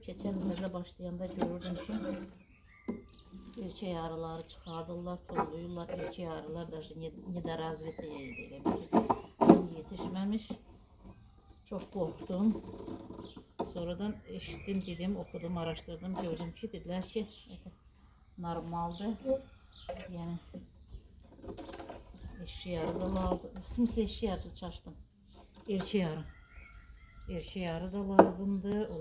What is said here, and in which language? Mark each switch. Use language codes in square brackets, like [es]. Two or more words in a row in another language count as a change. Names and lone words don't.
[az] Keçən ildə başlayanda görürdüm ki, erkək arıları çıxardırlar, tollayırlar. Erkək arılar da nedorazviteye idi, elə bir yetişməmiş. Çox qorxdum. Sonradan eşitdim, dedim, oxudum, araşdırdım, gördüm ki, dedilər ki, normaldır. Yəni eşek arı da lazım. [ru] В смысле [az] eşek arısı çaşdım. Erkek arı. Erkek arı da lazımdır.